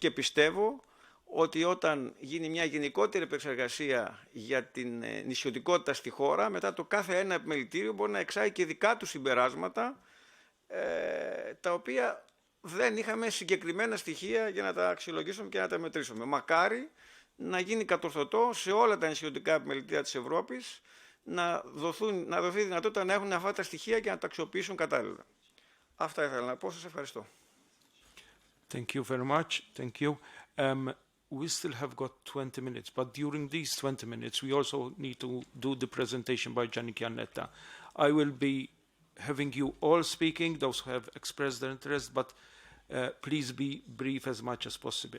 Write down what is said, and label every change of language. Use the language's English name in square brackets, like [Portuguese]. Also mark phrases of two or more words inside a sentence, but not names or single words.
[Greek] Και πιστεύω ότι όταν γίνει μια γενικότερη επεξεργασία για την νησιωτικότητα στη χώρα, μετά το κάθε ένα επιμελητήριο μπορεί να εξάγει και δικά του συμπεράσματα, τα οποία δεν είχαμε συγκεκριμένα στοιχεία για να τα αξιολογήσουμε και να τα μετρήσουμε. Μακάρι να γίνει κατορθωτό σε όλα τα νησιωτικά επιμελητήρια της Ευρώπης, να δοθεί δυνατότητα να έχουν αυτά τα στοιχεία και να τα αξιοποιήσουν κατάλληλα. Αυτά ήθελα να πω. Σας ευχαριστώ. [English] Thank you very much. Thank you. We still have got 20 minutes, but during these 20 minutes, we also need to do the presentation by Gianni Chiannetta. I will be having you all speaking, those who have expressed their interest, but please be brief as much as possible.